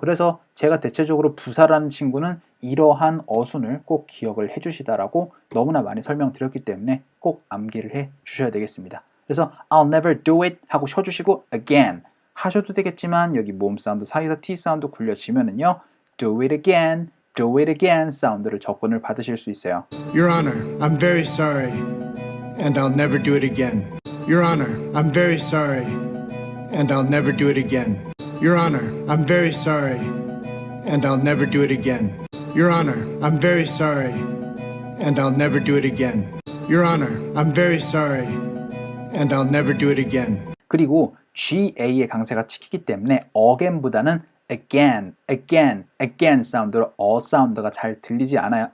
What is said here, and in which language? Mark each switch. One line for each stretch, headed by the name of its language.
Korean: 그래서 제가 대체적으로 부사라는 친구는 이러한 어순을 꼭 기억을 해주시다라고 너무나 많이 설명드렸기 때문에 꼭 암기를 해 주셔야 되겠습니다. 그래서
English: I'll never do it
Korean: 하고 쉬어주시고 again 하셔도 되겠지만 여기 모음 사운드 사이에서 T 사운드 굴려지면은요
English: do it again
Korean: 사운드를 접근을 받으실 수 있어요.
English: Your Honor, I'm very sorry, and I'll never do it again. Your Honor, I'm very sorry, and I'll never do it again. Your Honor, I'm very sorry, and I'll never do it again. Your Honor, I'm very sorry, and I'll never do it again. Your Honor, I'm very sorry, and I'll never do it again.
Korean: 그리고 GA의 강세가 치키기 때문에 again보다는 again 사운드로 사운드가 잘 들리지 않아요.